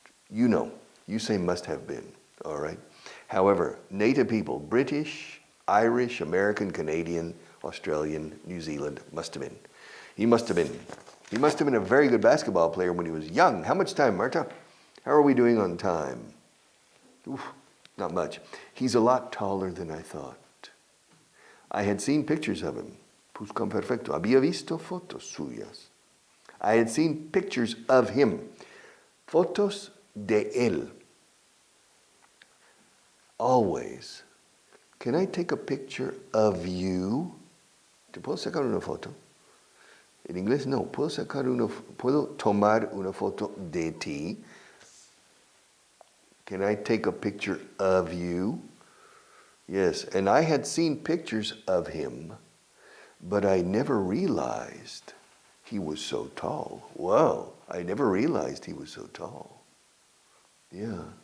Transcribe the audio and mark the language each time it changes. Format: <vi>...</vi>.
<en>You know, you say must have been, all right? However, native people, British, Irish, American, Canadian, Australian, New Zealand, must have been. He must have been. He must have been a very good basketball player when he was young. How much time, Marta? How are we doing on time? Oof, not much. He's a lot taller than I thought. I had seen pictures of him.</en> <es>Pluscuamperfecto. Había visto fotos suyas.</es> <en>I had seen pictures of him.</en> <es>Fotos de él.</es> <en>Always. Can I take a picture of you?</en> <es>¿Te puedo sacar una foto? En inglés no. ¿Puedo tomar una foto de ti?</es> <en>Can I take a picture of you? Yes. And I had seen pictures of him, but I never realized he was so tall. Wow. I never realized he was so tall. Yeah.</en>